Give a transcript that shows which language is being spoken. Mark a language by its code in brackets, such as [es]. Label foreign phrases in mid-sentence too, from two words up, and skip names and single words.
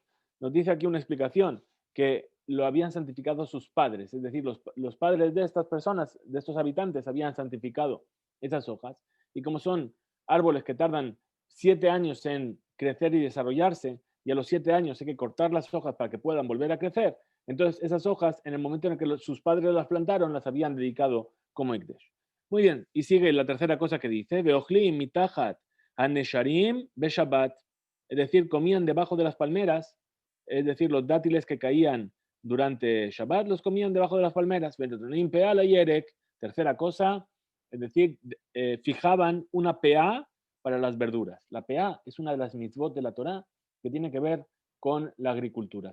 [es] Nos dice aquí una explicación, que lo habían santificado sus padres, es decir, los padres de estas personas, de estos habitantes, habían santificado esas hojas, y como son árboles que tardan 7 años en crecer y desarrollarse, y a los 7 años hay que cortar las hojas para que puedan volver a crecer, entonces esas hojas, en el momento en el que sus padres las plantaron, las habían dedicado como Ekdesh. Muy bien, y sigue la tercera cosa que dice, [he] ואוכלים מתחת הנשרים בשבת, [es] es decir, comían debajo de las palmeras, es decir, los dátiles que caían durante Shabbat los comían debajo de las palmeras. Tercera cosa, es decir, fijaban una peá para las verduras. La peá es una de las mitzvot de la Torá que tiene que ver con la agricultura.